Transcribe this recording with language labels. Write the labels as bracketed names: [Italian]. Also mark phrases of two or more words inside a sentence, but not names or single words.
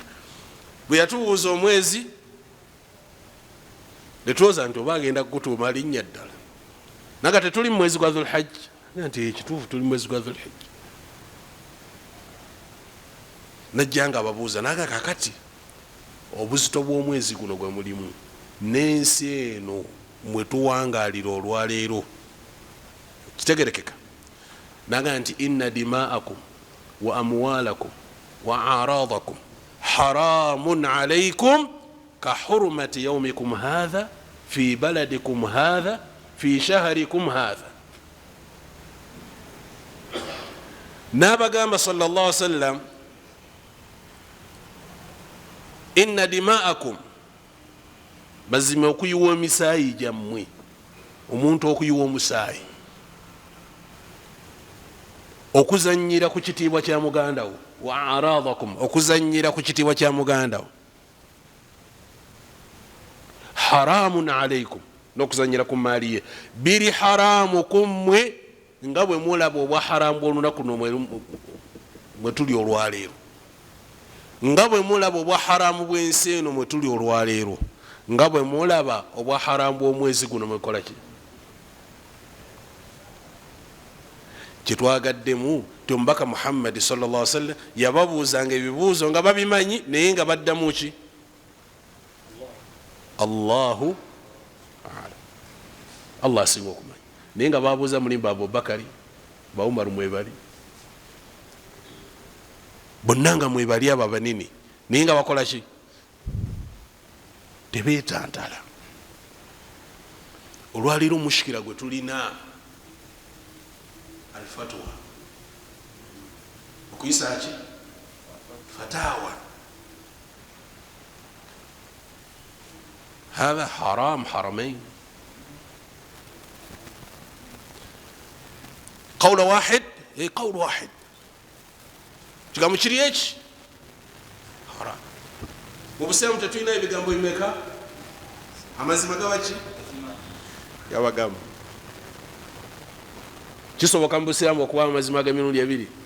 [Ganda] Bwe yatubuuza omwezi netulowooza nti oba agenda kugutuuma linnya ddala, naga tetuli mu mwezi gwa Dhulhajja, nti ekituufu tuli mu mwezi gwa Dhulhajja. Najja nga ababuuza naga kakati obuzito bw'omwezi guno gwe mulimu n'ensi eno mwe tuwangaalira olwaleero kitegerekeka, naga nti [Arabic] إن دماءكم وأموالكم وأعراضكم حرام عليكم كحرمة يومكم هذا في بلدكم هذا في شهركم هذا. [Ganda] Nabagamba [Arabic] صلى الله عليه وسلم، إن دماءكم, [Ganda] bazime okuyiwa emisaayi gyammwe, omuntu okuyiwa omusaayi, okuzanyira ku kitiibwa kya muganda wo, [Arabic] وأعراضكم, [Ganda] okuzanyira ku kitiibwa kya muganda wo, [Arabic] حرام عليكم, [Ganda] n'okuzanyira ku maali ye, biri haramu kummwe, nga bwe mulaba obwa haramu bw'olunaku luno mwe tuli olwaleero, nga bwe mulaba obwa haramu bw'ensi eno mwe tuli olwaleero, nga bwe mulaba obwa haramu bw'omwezi guno mwekola ki. Kyetwagaddemu ti omubaka Muhammad [Arabic] صلى الله عليه وسلم [Ganda] yababuuzanga ebibuuzo nga babimanyi, naye nga baddamu ki. [Arabic] الله أعلم. [Ganda] Allah asinga okumanyi, naye nga babuuza mulimba Abubakari, ba Umaru mwebali, bonna nga mwebali abo abanini, naye nga bakola ki, tebeetantala. Olwaliro omushikira gwe tulina alfatwa, okuyisa ki fatawa, [Arabic] هذا حرام حرمين. قول واحد، اي قول واحد، [Ganda] kigambo kiri eki haram. Mu busiramu tetulina ebigambo bimeka, amazima gabaki gabagamba. Kisoboka mu busiramu okuba amazima g'emirundi ebiri?